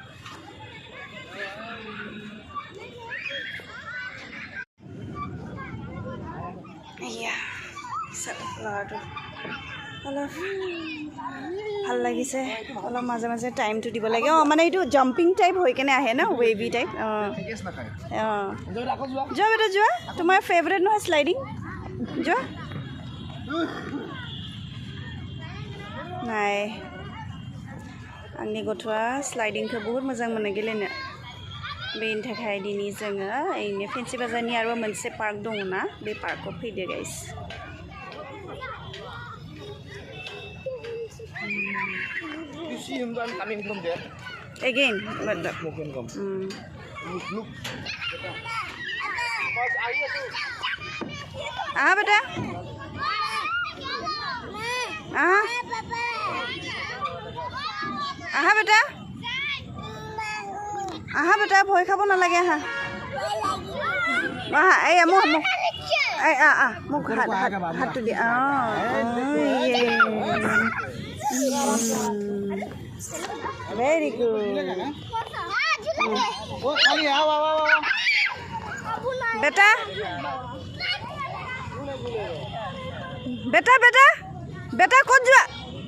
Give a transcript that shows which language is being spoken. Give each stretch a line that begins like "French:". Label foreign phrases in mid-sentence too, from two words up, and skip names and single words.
Assamese: এয়া ল'ৰাটো অলপ ভাল লাগিছে, অলপ মাজে মাজে টাইমটো দিব লাগে। মানে এইটো
English: jumping type
Assamese: হৈ কেনে আহে ন,
English: wavy type.
Assamese: যোৱা বেটা যোৱা, তোমাৰ ফেভৰেট নহয় শ্লাইডিং, যোৱা।
Bodo: নাই आंनि गथ'आ स्लाइडिंखौ बहुत मोजां मोनो गेलेनो। बेनि थाखाय दिनै जोङो ओरैनो फेन्सि बाजारनि आरो मोनसे पार्क दङ ना, बे पार्कआव फैदो गाइस।
English: Again, but beta, beta,
Assamese: ভয় খাব নালাগে। এই মোক হাতটো দিয়া।
English: very good
Assamese: বেটা, বেটা বেটা বেটা ক'ত যোৱা?